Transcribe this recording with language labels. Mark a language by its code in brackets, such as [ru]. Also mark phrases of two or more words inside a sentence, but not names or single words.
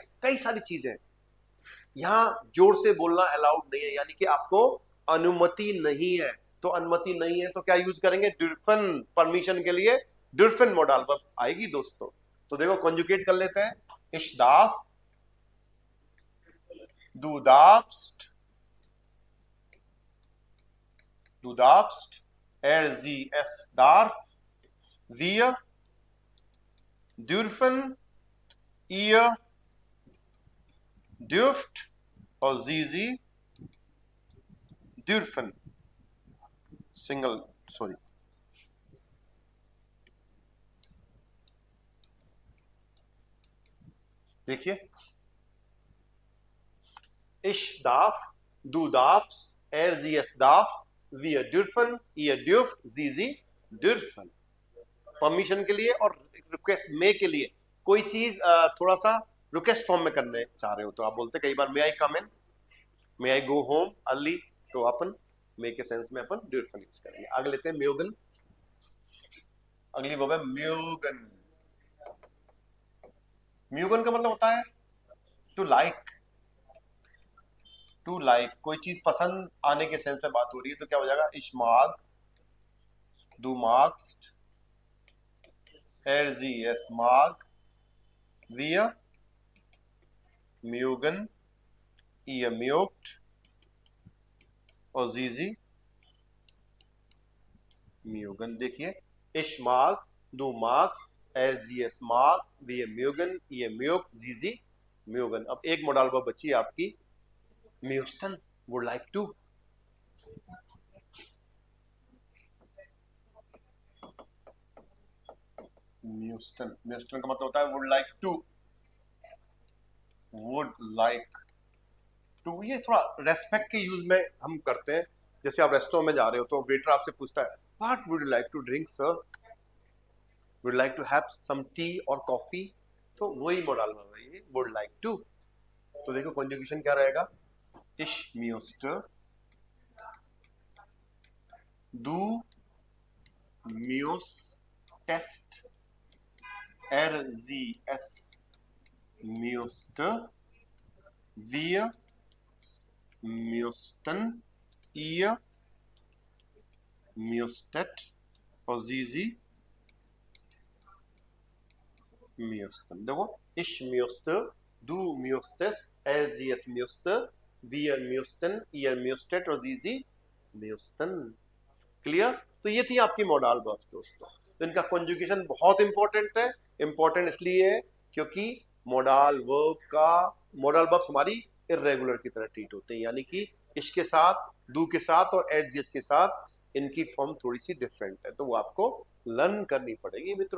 [hi] कई सारी चीजें, यहाँ जोर से बोलना अलाउड नहीं है, यानी कि आपको अनुमति नहीं है। तो अनुमति नहीं है तो क्या यूज करेंगे, डिफन, परमिशन के लिए डिफन [en] modal verb [hi] आएगी दोस्तों। तो देखो कॉन्जुगेट कर लेते हैं, [de] ich darf, du darfst, du darfst, er sie es darf, wir dürfen, ihr dürft और sie dürfen। [hi] सिंगल, सॉरी, देखिए, [de] ich darf, du darfst, er sie es darf, wir dürfen, ihr dürft, sie dürfen। [hi] परमिशन के लिए और रिक्वेस्ट मे के लिए, कोई चीज थोड़ा सा [en] request form [hi] में करने चाह रहे हो तो आप बोलते कई बार [en] may I come in, may I go home early, [hi] तो अपन मे के सेंस में अपन ड्यूरफन यूज करेंगे। आगे लेते हैं म्योगन। अगली वर्ब है म्योगन। म्योगन का मतलब होता है [en] to like, to like, [hi] कोई चीज पसंद आने के सेंस में बात हो रही है तो क्या हो जाएगा, [de] ich mag, du magst, er sie es mag, wir mögen, ihr mögt और sie mögen। देखिए, ich mag, du magst, er sie es mag, wir mögen, ihr mögt, sie mögen। [hi] अब एक [en] modal verb [hi] बची है आपकी, म्यूस्टन, [en] would like to। [hi] म्यूस्टन, म्यूस्टन का मतलब होता है [en] would like to, would like to. [hi] ये थोड़ा रेस्पेक्ट के यूज में हम करते हैं। जैसे आप रेस्टोरेंट में जा रहे हो तो वेटर आपसे पूछता है [en] what would you like to drink sir, would like to have some tea [hi] और कॉफी, तो वही मॉडल में है ये [en] would like to. [hi] तो देखो कॉन्जुगेशन क्या रहेगा, [de] ich müsste, du म्यूस्टेस्ट, er sie es müsste, wir müssten, ihr müsstet और sie müssten। देखो, ich müsste, du müsstest, er sie es müsste, wir müssten, ihr müsstet और sie müssten। [hi] क्लियर। तो ये थी आपकी [en] modal verbs [hi] दोस्तों। तो इनका कॉन्जुगेशन बहुत इंपॉर्टेंट है। इंपॉर्टेंट इसलिए है क्योंकि [en] modal verbs [hi] हमारी इर्रेगुलर की तरह ट्रीट होते हैं, यानी कि इसके साथ डू के साथ और एट जीएस के साथ इनकी फॉर्म थोड़ी सी डिफरेंट है, तो वो आपको लर्न करनी पड़ेगी मित्रों।